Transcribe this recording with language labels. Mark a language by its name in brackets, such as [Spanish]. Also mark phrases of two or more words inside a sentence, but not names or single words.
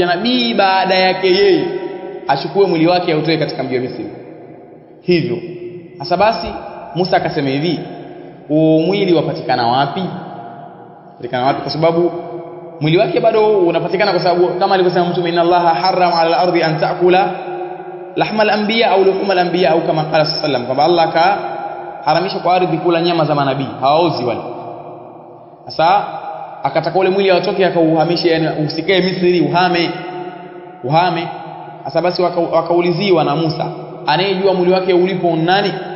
[Swahili] nabii baada yake yeye achukue mwili wake autoe katika mji wa Misri hivyo sasa basi Musa akasema hivi mwili wapatikana wapi kwa sababu mwili wake bado unapatikana kwa sababu kama alivyosema mtume [Arabic] إن الله حرم على الأرض أن تأكل لحم الأنبياء أو لحوم الأنبياء [Swahili] au kama [Arabic] قال سلم [Swahili] kwamba Allah ka haramisha kwa ardhi kula nyama za manabii hawaozi wale sasa akataka ule mwili atoke akauhamishe yani usikae Misri uhame sasa basi wakauliziwa na Musa anayejua mwili wake ulipo nani